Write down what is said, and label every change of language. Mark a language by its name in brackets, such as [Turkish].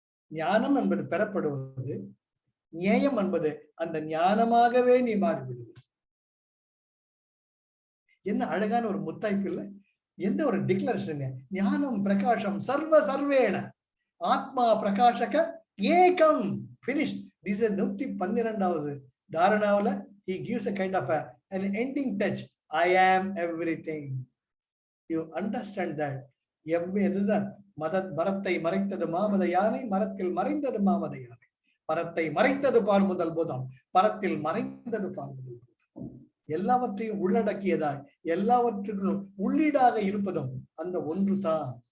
[Tamil] ஞானம் என்பது பெறப்படுவது, நேயம் என்பது அந்த ஞானமாகவே நீ மாறிவிடுவது. என்ன அழகான ஒரு முத்தாய்ப்பு இல்லை? எந்த ஒரு டிக்ளரேஷன்! [Sanskrit] ஞானம் பிரகாசம் சர்வ சர்வேண ஆத்மா பிரகாசக ஏகம். [English] Finished. This is [Tamil] 112வது தாரணாவுல [English] he gives a kind of an ending touch. I am everything. You understand that? [Tamil] எதுதான் மரத்தை மறைத்தது மாமத யானை, மரத்தில் மறைந்தது மாமத யானை. பரத்தை மறைத்தது பார் முதல் போதம், பரத்தில் மறைந்தது பார் முதல் போதம். எல்லாவற்றையும் உள்ளடக்கியதாய், எல்லாவற்றுக்கும் உள்ளீடாக இருப்பதும் அந்த ஒன்று தான்.